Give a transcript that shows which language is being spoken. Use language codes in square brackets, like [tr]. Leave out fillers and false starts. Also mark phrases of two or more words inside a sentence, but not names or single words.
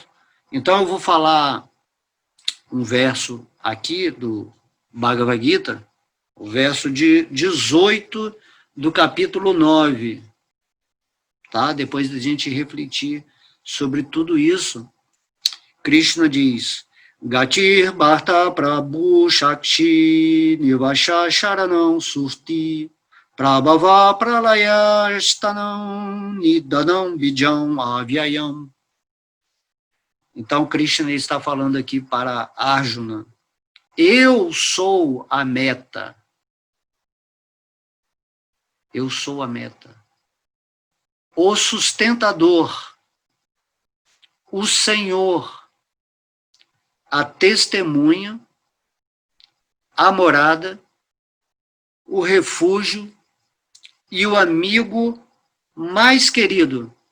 [pt] Então, eu vou falar um verso aqui do Bhagavad Gita, o verso de 18 do capítulo 9, tá? Depois da gente refletir sobre tudo isso, Krishna diz: [sa] Gatir Bharta Prabhu Shakshi Nivasha Sharanam Surti Prabhava Pralaya Stanam Nidanam Bijam Avyayam. [pt] Então, Krishna está falando aqui para Arjuna: eu sou a meta. Eu sou a meta. O sustentador, o Senhor, a testemunha, a morada, o refúgio e o amigo mais querido.